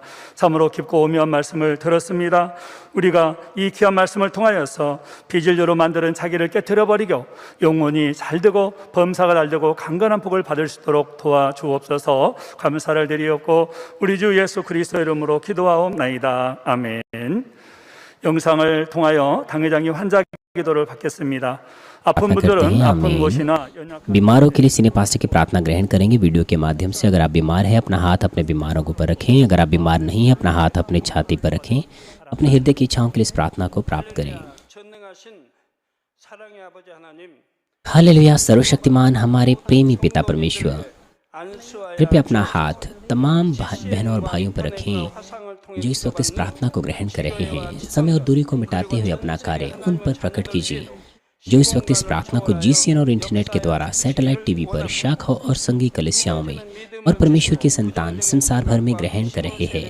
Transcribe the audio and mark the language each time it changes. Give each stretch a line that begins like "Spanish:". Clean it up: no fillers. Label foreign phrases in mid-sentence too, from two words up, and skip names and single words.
Korean: 참으로 깊고 오묘한 말씀을 들었습니다. 우리가 이 귀한 말씀을 통하여서 비진리로 만드는 자기를 깨트려버리고 영혼이 잘되고 범사가 잘되고 강건한 복을 받을 수 있도록 도와주옵소서. 감사를 드리옵고 우리 주 예수 그리스도 이름으로 기도하옵나이다. 아멘. 영상을 통하여 당회장이 환자 기도를 받겠습니다. 아픈 분들은 아픈 곳이나 연약한
Hindi: बीमारों के लिए सीने पास्टर की प्रार्थना ग्रहण करेंगे वीडियो के माध्यम से। अगर आप बीमार हैं अपना हाथ अपने बीमारों के ऊपर रखें, अगर आप बीमार नहीं हैं अपना हाथ अपनी छाती पर रखें। अपने हृदय की इच्छाओं के लिए इस प्रार्थना को प्राप्त करें।
Korean: 전능하신 사랑의 아버지 하나님,
Hindi: हालेलुया। सर्वशक्तिमान हमारे प्रेमी पिता परमेश्वर,
Korean: 안수하여
Hindi: कृपया अपना हाथ तमाम बहनों और भाइयों पर रखें जो इस वक्त इस प्रार्थना को ग्रहण कर रहे हैं। समय और दूरी को मिटाते हुए अपना कार्य उन पर प्रकट कीजिए जो इस वक्त इस प्रार्थना को GCN और इंटरनेट के द्वारा
English: satellite TV
Hindi: पर शाखाओं और संघी कलीसियाओं में और परमेश्वर के संतान संसार भर में ग्रहण कर रहे हैं।